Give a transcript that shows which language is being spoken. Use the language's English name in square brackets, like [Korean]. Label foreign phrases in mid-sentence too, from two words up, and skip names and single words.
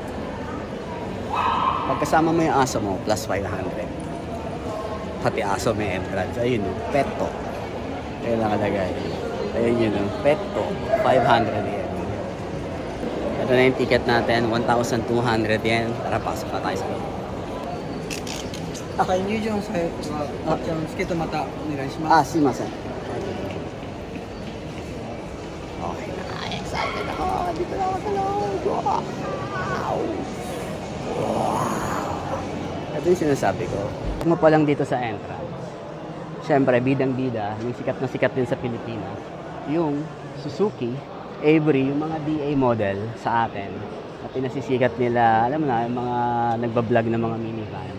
[Filipino] Pagkasama mo yung aso mo, plus 500. Pati aso may entrance. Ayun, petto. Ayun nakalagay. Ayun yun, petto, 500 yan. Ito na yung ticket natin, 1,200 yan. Tara, pasok na tayo sa loob. [Japanese] 入場さえはチケットまたお願いします。すい [Filipino] ません。Okay na, excited ako. Dito na ako sa loob. Wow! Ito yung sinasabi ko. Kung mo pa lang dito sa entrance, syempre, bidang-bida, yung sikat na sikat din sa Pilipinas, yung Suzuki, Avery, yung mga DA model sa atin, na pinasisikat nila, alam mo na, yung mga nagbablog na mga minivan.